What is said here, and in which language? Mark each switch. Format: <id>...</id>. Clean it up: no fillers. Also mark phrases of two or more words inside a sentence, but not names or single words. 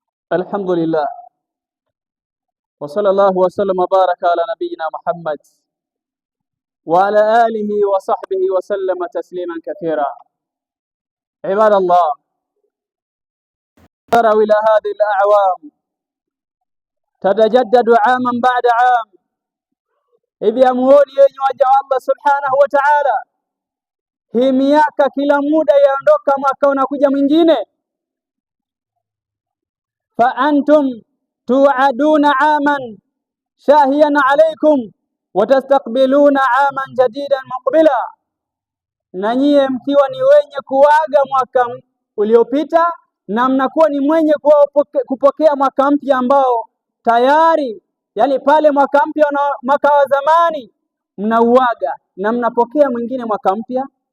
<ar>الحمد لله وصلى الله وسلم وبارك على نبينا محمد وعلى آله وصحبه وسلم تسليما كثيرا. عباد الله، تروا إلى هذه الأعوام تتجدد عاما بعد عام.</ar> <sw>Hivi amuoni yenye waja wa</sw> <ar>الله سبحانه وتعالى,</ar> <sw>hii miaka kila muda yaondoka, mwaka unakuja mwingine.</sw> <ar>فأنتم تودعون عاما ماضيا عليكم وتستقبلون عاما جديدا مقبلا,</ar> <sw>na nyie mkiwa ni wenye kuaga mwaka uliopita na mnakuwa ni mwenye kupokea mwaka mpya ambao tayari, yani pale mwaka mpya na mwaka wa zamani mnauaga na mnapokea mwingine mwaka mpya.</sw>